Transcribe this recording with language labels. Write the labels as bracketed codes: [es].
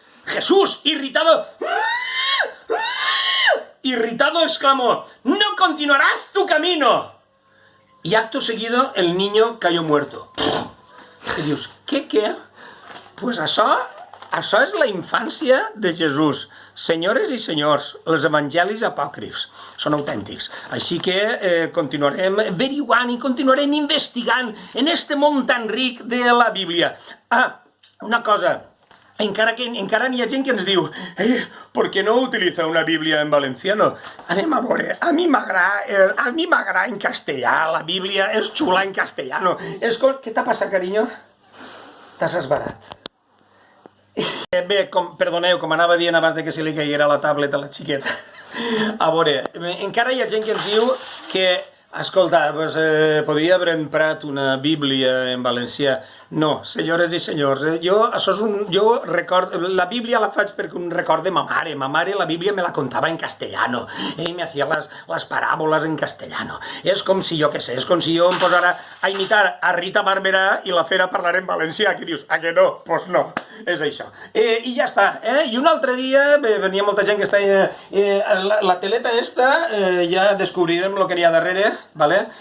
[es] Jesús, irritado, exclamó, ¡no continuarás tu camino! Y acto seguido el niño cayó muerto. [ca] I dius, què? Pues això és la infància de Jesús. Senyores i senyors, els evangelis apòcrifs són autèntics. Així que continuarem averiguant i continuarem investigant en este món tan ric de la Bíblia. Una cosa, encara n'hi ha gent que ens diu [es] ¿por qué no utiliza una Bíblia en valenciano? [ca] Anem a veure, a mi m'agrada en castellà, la Bíblia és xula en castellano. Què t'ha passat, carinyo? T'has esbarat. Bé, perdoneu, com anava dient abans de que se li caiguera la tablet a la xiqueta. A veure, encara hi ha gent que ens diu que, escolta, podria haver emprat una Bíblia en valencià. No, senyores i senyors, jo record, la Bíblia la faig perquè un record de ma mare. Ma mare la Bíblia me la contava en castellano. [es] Ell me hacía las parábolas en castellano. [ca] És com si, jo què sé, és com si jo em posara a imitar a Rita Barberà i la fera parlar en valencià. Que dius, que no? Doncs no, és això. I ja està. I un altre dia venia molta gent que està... La teleta esta, ja descobrirem el que hi ha darrere, ¿vale?